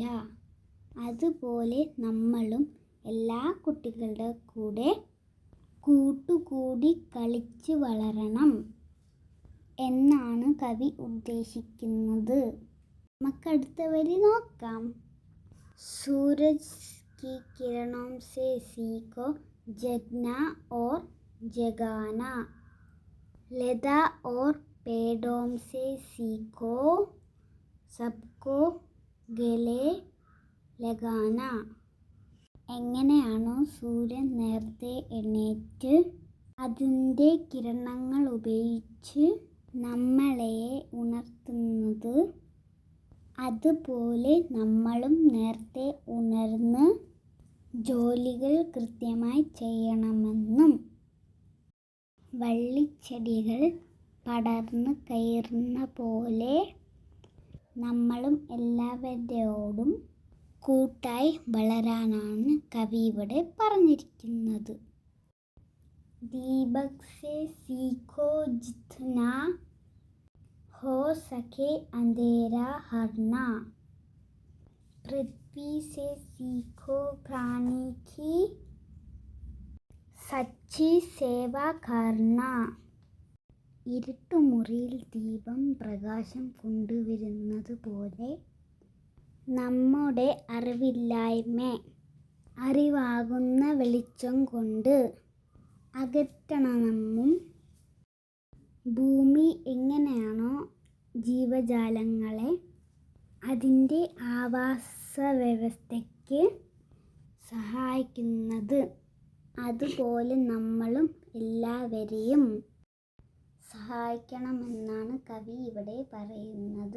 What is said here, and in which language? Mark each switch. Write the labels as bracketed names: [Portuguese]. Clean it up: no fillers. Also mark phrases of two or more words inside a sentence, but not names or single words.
[Malayalam] അതുപോലെ നമ്മളും എല്ലാ കുട്ടികളുടെ കൂടെ കൂട്ടുകൂടി കളിച്ച് വളരണം എന്നാണ് കവി ഉദ്ദേശിക്കുന്നത്. നമുക്കടുത്ത വരി നോക്കാം. [Hindi] സൂരജ് की किरणों से सीखो जगना और जगाना, लता और पेड़ों से सीखो सबको गले लगाना. [Malayalam] എങ്ങനെയാണോ സൂര്യൻ നേരത്തെ എണീറ്റ് അതിൻ്റെ കിരണങ്ങൾ ഉപയോഗിച്ച് നമ്മളെ ഉണർത്തുന്നത്, അതുപോലെ നമ്മളും നേരത്തെ ഉണർന്ന് ജോലികൾ കൃത്യമായി ചെയ്യണമെന്നും, വള്ളിച്ചെടികൾ പടർന്ന് കയറുന്ന പോലെ നമ്മളും എല്ലാവരോടും കൂട്ടായി വളരാനാണ് കവി ഇവിടെ പറഞ്ഞിരിക്കുന്നത്. [Hindi] दीपक से सीखो जितना हो सके अंधेरा हरना, पृथ्वी से सीखो प्राणी की सच्ची सेवा करना. [Malayalam] ഇരുട്ടുമുറിയിൽ ദീപം പ്രകാശം കൊണ്ടുവരുന്നത് പോലെ നമ്മുടെ അറിവാകുന്ന വെളിച്ചം കൊണ്ട് അകറ്റണമെന്നും, ഭൂമി എങ്ങനെയാണോ ജീവജാലങ്ങളെ അതിൻ്റെ ആവാസ വ്യവസ്ഥയ്ക്ക് സഹായിക്കുന്നത്, അതുപോലെ നമ്മളും എല്ലാവരെയും സഹായിക്കണമെന്നാണ് കവി ഇവിടെ പറയുന്നത്.